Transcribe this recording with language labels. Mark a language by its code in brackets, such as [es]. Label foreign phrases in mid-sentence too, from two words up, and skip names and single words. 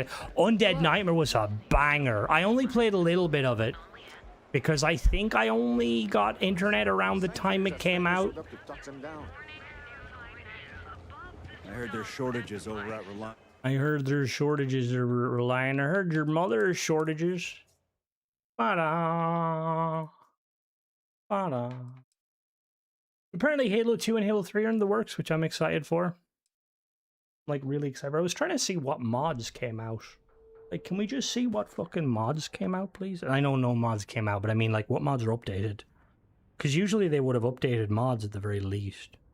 [en] Undead Nightmare was a banger. I only played a little bit of it. Because I think I only got internet around the time it came out. I heard there's shortages over at Reliant. I heard there's shortages of Reliant. I heard your mother's shortages. Ba-da. Ba-da. Apparently Halo 2 and Halo 3 are in the works, which I'm excited for. Like, really excited. I was trying to see what mods came out. Like, can we just see what fucking mods came out, please? And I know no mods came out, but I mean, like, what mods are updated? Because usually they would have updated mods at the very least.